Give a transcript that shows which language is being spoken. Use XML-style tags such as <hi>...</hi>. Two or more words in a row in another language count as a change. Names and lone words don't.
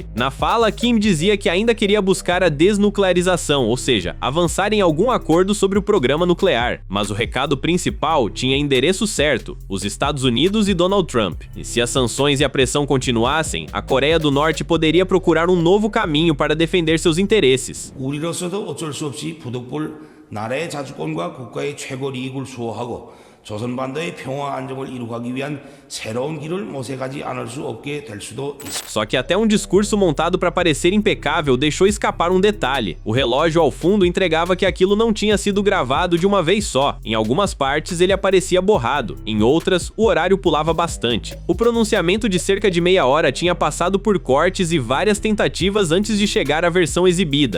<pt>Na fala, Kim dizia que ainda queria buscar a desnuclearização, ou seja, avançar em algum acordo sobre o programa nuclear. Mas o recado principal tinha endereço certo: os Estados Unidos e Donald Trump. E se as sanções e a pressão continuassem, a Coreia do Norte poderia procurar um novo caminho para defender seus interesses.</pt> <ko>우리로서도 어쩔 수 없이 부득불 나라의 자주권과 국가의 최고 이익을 수호하고 조선반도의 평화 안정을 이루기 위한 새로운 길을 모색하지 않을 수 없게 될 수도 있습니다.</ko> <pt>Só que até um discurso montado para parecer impecável deixou escapar um detalhe. O relógio ao fundo entregava que aquilo não tinha sido gravado de uma vez só. Em algumas partes ele aparecia borrado, em outras o horário pulava bastante. O pronunciamento de cerca de meia hora tinha passado por cortes e várias tentativas antes de chegar à versão exibida.</pt>